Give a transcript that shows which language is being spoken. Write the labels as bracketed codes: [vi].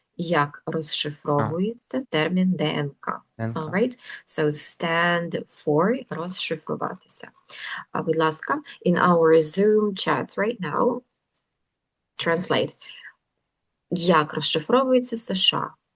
[uk] Як розшифровується термін ДНК? ДНК. [en] All right. So stand for [uk] розшифруватися. Будь ласка, [en] in our Zoom chat right now, translate. [uk] Як розшифровується США?